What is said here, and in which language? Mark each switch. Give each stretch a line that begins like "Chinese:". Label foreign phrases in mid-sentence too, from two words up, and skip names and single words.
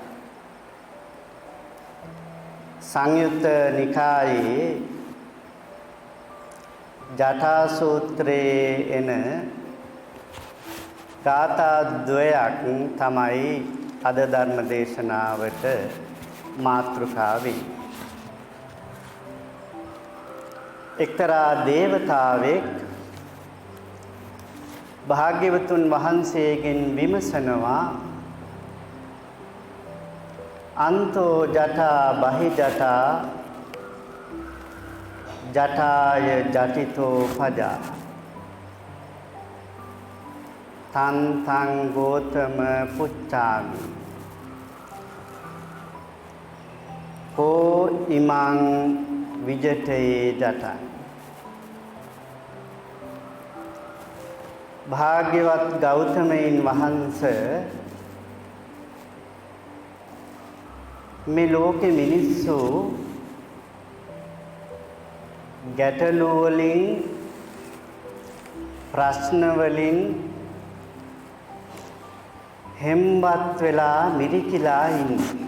Sinhala: සංයුත්ත නිකායේ ජටා සූත්‍රයේ එන ගාථා ද්වයක් තමයි අද ධර්ම දේශනාවට මාතෘකා වෙන්නේ. එක්තරා දේවතාවෙක් භාග්‍යවතුන් වහන්සේගෙන් විමසනවා,
Pali: අන්තෝ ජටා බහි ජටා ජටාය ජටිතෝ පජා තන් තං ගෝතම පුච්චාමි කෝ ඉමං විජටේ ජටං
Sinhala: භාග්‍යවත් ගෞතමයන් වහන්සේ මේ ලෝකෙ මිනිස්සු ගැටලු වලින් ප්‍රශ්න වලින් හෙම්බත් වෙලා මිරිකිලා ඉන්නේ.